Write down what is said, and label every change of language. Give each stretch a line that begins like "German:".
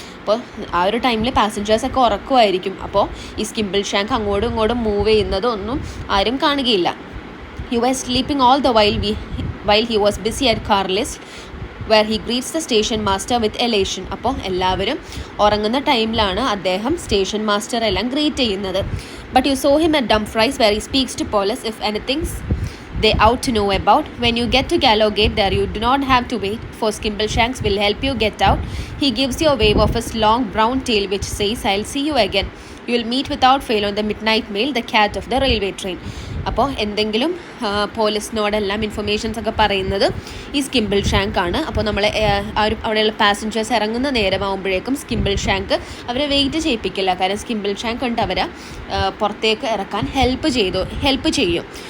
Malayalam: അപ്പോൾ ആ ഒരു ടൈമിൽ പാസഞ്ചേഴ്സൊക്കെ ഉറക്കുമായിരിക്കും. അപ്പോൾ ഈ സ്കിംപിൾ ഷാങ്ക് അങ്ങോട്ടും ഇങ്ങോട്ടും മൂവ് ചെയ്യുന്നതൊന്നും ആരും കാണുകയില്ല.
English: He was sleeping all the while he was busy at car list where he greets the station master with elation.
Malayalam: അപ്പോൾ എല്ലാവരും ഉറങ്ങുന്ന ടൈമിലാണ് അദ്ദേഹം സ്റ്റേഷൻ മാസ്റ്റർ എല്ലാം ഗ്രീറ്റ് ചെയ്യുന്നത്.
English: But you saw him at Dumfries where he speaks to police if anything's they out to know about. When you get to Gallowgate, there you do not have to wait, for Skimble Shanks will help you get out. He gives you a wave of his long brown tail which says, I'll see you again. You will meet without fail on the midnight mail, the cat of the railway train.
Malayalam: അപ്പോൾ എന്തെങ്കിലും പോലീസിനോടെല്ലാം informations ഒക്കെ പറയുന്നത് ഈ സ്കിംപിൾ shank ആണ്. അപ്പോൾ നമ്മൾ അവിടെയുള്ള passengers ഇറങ്ങുന്ന നേരമാകുമ്പോഴേക്കും സ്കിംപിൾ ഷാങ്ക് അവരെ വെയിറ്റ് ചെയ്യിപ്പിക്കില്ല. കാരണം സ്കിംപിൾ ഷാങ്ക് കൊണ്ട് അവരെ പുറത്തേക്ക് ഇറക്കാൻ ഹെൽപ്പ് ചെയ്യും.